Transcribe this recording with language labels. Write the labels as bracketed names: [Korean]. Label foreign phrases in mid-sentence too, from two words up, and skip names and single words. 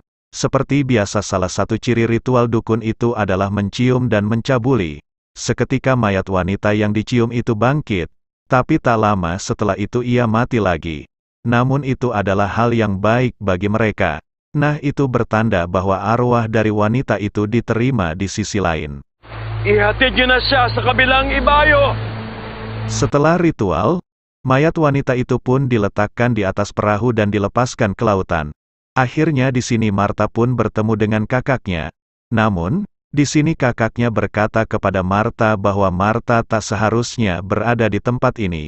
[Indonesian] Seperti biasa salah satu ciri ritual dukun itu adalah mencium dan mencabuli. Seketika mayat wanita yang dicium itu bangkit, tapi tak lama setelah itu ia mati lagi. Namun itu adalah hal yang baik bagi mereka. Nah itu bertanda bahwa arwah dari wanita itu diterima di sisi lain. [Filipino] Ihatid niyo na siya sa kabilang ibayo! [Indonesian] Setelah ritual, mayat wanita itu pun diletakkan di atas perahu dan dilepaskan ke lautan. Akhirnya di sini Marta pun bertemu dengan kakaknya. Namun, di sini kakaknya berkata kepada Marta bahwa Marta tak seharusnya berada di tempat ini.